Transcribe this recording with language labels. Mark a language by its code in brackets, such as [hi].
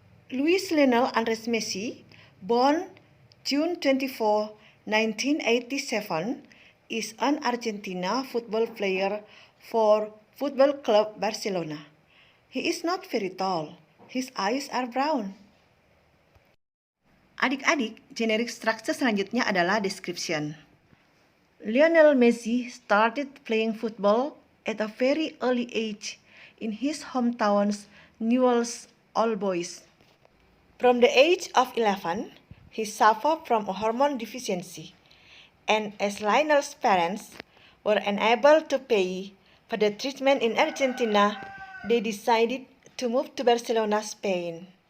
[en] Luis Lionel Andres Messi, born June 24, 1987, is an Argentina football player for Football Club Barcelona. He is not very tall. His eyes are brown. [id] Adik-adik, generic structure selanjutnya adalah description. [en] Lionel Messi started playing football at a very early age in his hometown's Newell's Old Boys. From the age of 11, he suffered from a hormone deficiency, and as Lionel's parents were unable to pay for the treatment in Argentina, they decided to move to Barcelona, Spain.